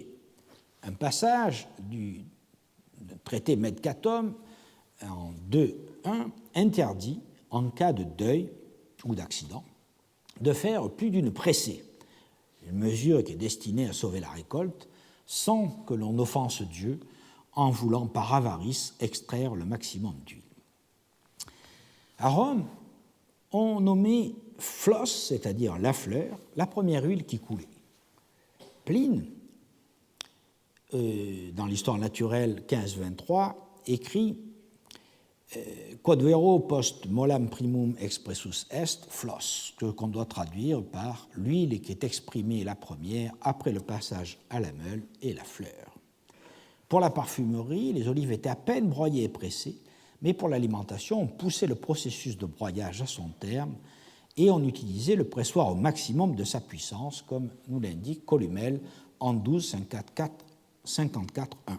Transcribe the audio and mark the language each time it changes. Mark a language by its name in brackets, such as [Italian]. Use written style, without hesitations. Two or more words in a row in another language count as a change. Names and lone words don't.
[French] Un passage du traité Medcatum en 2.1 interdit, en cas de deuil ou d'accident, de faire plus d'une pressée, une mesure qui est destinée à sauver la récolte, sans que l'on offense Dieu en voulant par avarice extraire le maximum d'huile. À Rome, on nommait floss, c'est-à-dire la fleur, la première huile qui coulait. Pline, dans l'histoire naturelle 15-23, écrit [Latin] Quod vero post mollam primum expressus est floss, [French] qu'on doit traduire par l'huile qui est exprimée la première après le passage à la meule et la fleur. Pour la parfumerie, les olives étaient à peine broyées et pressées, mais pour l'alimentation, on poussait le processus de broyage à son terme et on utilisait le pressoir au maximum de sa puissance, comme nous l'indique Columelle en 12.54.1.